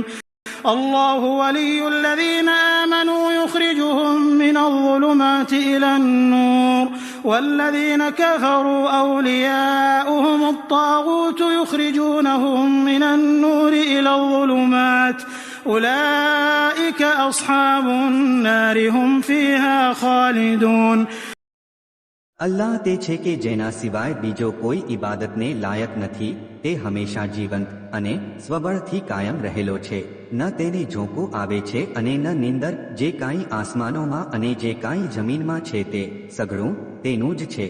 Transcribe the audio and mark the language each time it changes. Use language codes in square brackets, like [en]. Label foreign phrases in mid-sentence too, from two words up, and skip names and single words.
[ar] الله ولي الذين آمنوا يخرجهم من الظلمات إلى النور والذين كفروا أولياؤهم الطاغوت يخرجونهم من النور إلى الظلمات أولئك أصحاب النار هم فيها خالدون. [gu] અલ્લાહ તે છે કે જેના સિવાય બીજો કોઈ ઇબાદતને લાયક નથી. તે હંમેશા જીવંત અને સ્વબળથી કાયમ રહેલો છે. ન તેને ઝોકું આવે છે અને ન નિંદર. જે કાંઈ આસમાનોમાં અને જે કાંઈ જમીનમાં છે તે સઘળું તેનું જ છે.